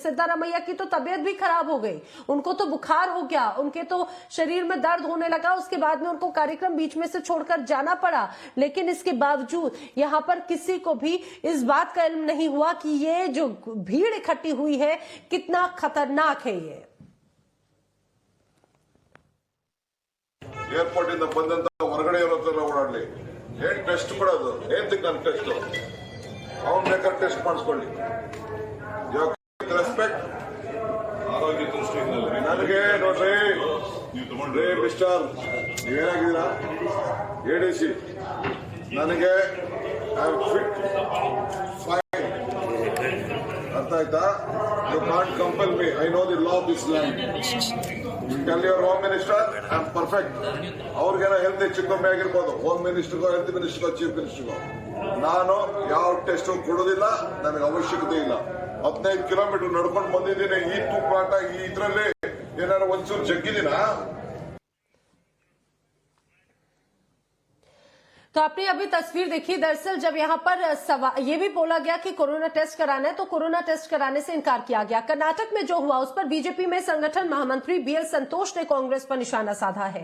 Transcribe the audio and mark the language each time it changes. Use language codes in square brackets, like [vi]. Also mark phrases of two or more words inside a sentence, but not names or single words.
[hi] सिद्धारमैया की तो तबीयत भी खराब हो गई, उनको तो बुखार हो गया, उनके तो शरीर में दर्द होने लगा, उसके बाद में उनको कार्यक्रम बीच में से छोड़कर जाना पड़ा। लेकिन इसके बावजूद यहां पर किसी को भी इस बात का इल्म नहीं हुआ कि ये जो भीड़ इकट्ठी हुई है कितना खतरनाक है। ये [kn] ಏರ್‌ಪೋರ್ಟ್ ಇಂದ ಬಂದಂತ ಹೊರಗಡೆ ಇರೋದೆಲ್ಲ ಓಡಾಡಲಿ, ಏನ್ ಟೆಸ್ಟ್ ಕೊಡೋದು, ಏಂತಕ್ಕೆ ನನ್ನ ಟೆಸ್ಟ್, ಅವ್ನು ಬೇಕಾದ್ರೆ ಟೆಸ್ಟ್ ಮಾಡಿಸ್ಕೊಳ್ಳಿ, ರೆಸ್ಪೆಕ್ಟ್ ಆರೋಗ್ಯ ದೃಷ್ಟಿಯಿಂದ ನನಗೆ ನೋಡ್ರಿ, ರೇ ಮಿಸ್ಟರ್ ನೀವೇನಾಗಿದ್ದೀರಾ ಎಡಿಸಿ, ನನಗೆ [en] fit fine, [kn] ಅರ್ಥ ಆಯ್ತಾ? [en] you can't compel me, I know the law of this land. tell your home minister I am perfect. [kn] ಅವ್ರಿಗೇನೋ ಹೆಲ್ತ್ ಹೆಚ್ಚು ಕಮ್ಮಿ ಆಗಿರ್ಬೋದು, [en] home minister, health minister, chief minister. [kn] ನಾನು ಯಾವ ಟೆಸ್ಟ್ ಕೊಡೋದಿಲ್ಲ, ನನಗೆ ಅವಶ್ಯಕತೆ ಇಲ್ಲ. 15 ಕಿಲೋಮೀಟರ್ ನಡ್ಕೊಂಡು ಬಂದಿದ್ದೀನಿ, ಈ ತೂಪಾಟ ಈ ಇದ್ರಲ್ಲಿ ಏನಾದ್ರು ಒಂಚೂರು ಜಗ್ಗಿದ್ದೀನಾ? [hi] तो आपने अभी तस्वीर देखी। दरअसल जब यहाँ पर ये भी बोला गया कि कोरोना टेस्ट कराना है तो कोरोना टेस्ट कराने से इनकार किया गया। कर्नाटक में जो हुआ उस पर बीजेपी में संगठन महामंत्री बीएल संतोष ने कांग्रेस पर निशाना साधा है।